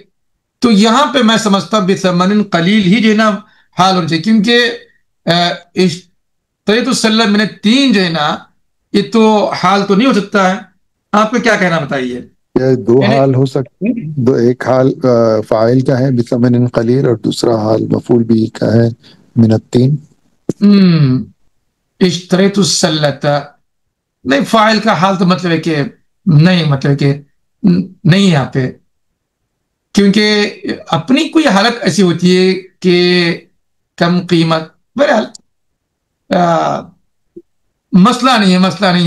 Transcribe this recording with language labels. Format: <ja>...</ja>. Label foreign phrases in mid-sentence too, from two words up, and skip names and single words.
<ur>تو یہاں پہ میں سمجھتا ہوں</ur> <ar>بثمن قلیل</ar> <ur>ہی جو ہے نا حال ہونا چاہیے، کیونکہ</ur> <ar>اشتریت السلہ</ar> <ur>میں نے 3 جو ہے نا یہ تو حال تو نہیں ہو سکتا ہے. آپ کو کیا کہنا بتائیے؟ یہ 2 حال ہو سکتے ہیں. ایک حال فاعل کا ہے</ur> <ar>بثمن قلیل</ar> <ur>اور دوسرا حال مفعول بھی کا ہے</ur> <ar>من التین. اشتریت السلہ</ar> <ur>نہیں، فاعل کا حال تو مطلب ہے کہ نہیں، مطلب کہ نہیں یہاں پہ، کیونکہ اپنی کوئی حالت ایسی ہوتی ہے کہ کم قیمت. بہرحال مسئلہ نہیں ہے.</ur>